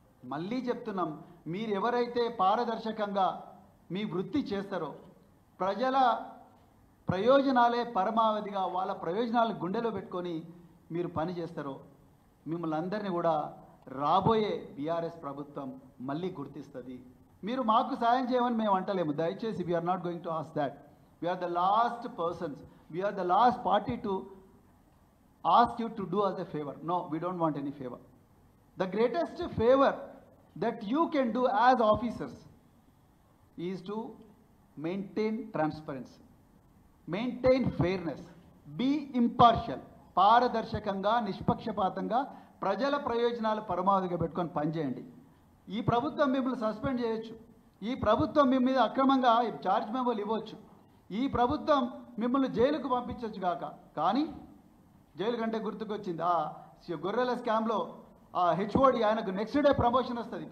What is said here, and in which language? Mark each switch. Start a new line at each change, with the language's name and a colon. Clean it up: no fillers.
Telugu: మళ్ళీ చెప్తున్నాం, మీరు ఎవరైతే పారదర్శకంగా మీ వృత్తి చేస్తారో, ప్రజల ప్రయోజనాలే పరమావధిగా వాళ్ళ ప్రయోజనాలు గుండెలో పెట్టుకొని మీరు పని చేస్తారో, మిమ్మల్ని అందరినీ కూడా రాబోయే బీఆర్ఎస్ ప్రభుత్వం మళ్ళీ గుర్తిస్తుంది. మీరు మాకు సాయం చేయమని మేము అంటలేము, దయచేసి
English: We're not going to ask that. We're the last persons, we're the last party to ask you to do us a favor. No, we don't want any favor. The greatest favor that you can do as officers is to maintain transparency, maintain fairness, be impartial.
Telugu: పారదర్శకంగా నిష్పక్షపాతంగా ప్రజల ప్రయోజనాలు పరమావధిగా పెట్టుకొని పనిచేయండి. ఈ ప్రభుత్వం మిమ్మల్ని సస్పెండ్ చేయొచ్చు, ఈ ప్రభుత్వం మీ మీద అక్రమంగా ఛార్జ్ మెమోలు ఇవ్వచ్చు, ఈ ప్రభుత్వం మిమ్మల్ని జైలుకు పంపించవచ్చు కాక, కానీ జైలు కంటే గుర్తుకొచ్చింది ఆ గొర్రెల స్కామ్లో ఆ హెచ్ఓడి ఆయనకు నెక్స్ట్ డే ప్రమోషన్ వస్తుంది.